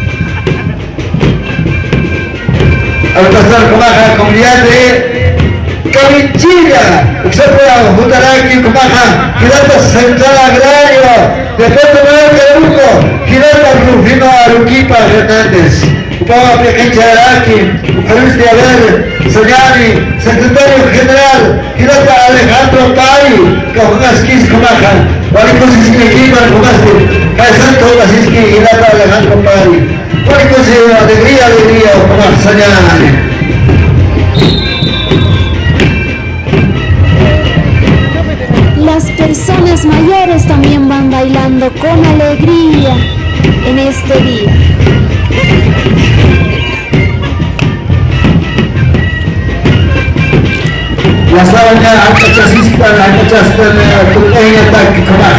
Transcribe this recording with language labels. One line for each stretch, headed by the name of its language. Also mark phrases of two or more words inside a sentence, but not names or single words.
Spanish: Al pasar con la comunidad de Cavinchilla, etcétera, Jutaraki, Comaja, Girata Central Agrario, Deporte Nuevo Carabuco, Girata Rufino Aruquipa Hernández, Upama Pequeña Araki, Ucaris de Aver, Soñani, Secretario General, Girata Alejandro Pari, Cajunaskis Comaja, Varicos Isquiquima, Comaste, Caisanto Basiski, Girata Alejandro Pari, Varicos Alegría, Comaja, Soñani. Las personas mayores también van bailando con alegría en este día. La sábana, Acachasista, Acachastan, Tupeña, Taki, Comaja.